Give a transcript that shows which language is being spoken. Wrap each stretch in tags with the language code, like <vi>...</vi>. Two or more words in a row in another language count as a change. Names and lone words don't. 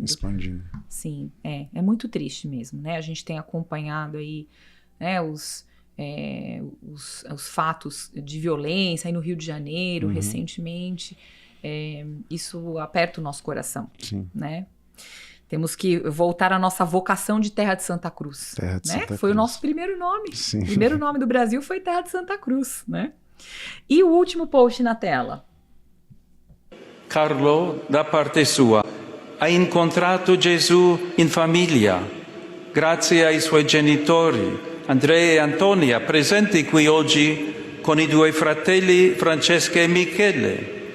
<pt>Sim, é muito triste mesmo, né? A gente tem acompanhado aí, né, os fatos de violência aí no Rio de Janeiro, recentemente. Isso aperta o nosso coração, Sim. né? Temos que voltar à nossa vocação de Terra de Santa Cruz. Terra de né? Santa Foi Cruz. o nosso primeiro nome. Sim. O primeiro nome do Brasil foi Terra de Santa Cruz, né? E o último post na tela.</pt> <it>Carlo, da parte sua, ha incontrato Gesù in famiglia, grazie ai suoi genitori, Andrea e Antonia, presenti qui oggi con i due fratelli Francesca e Michele.</it>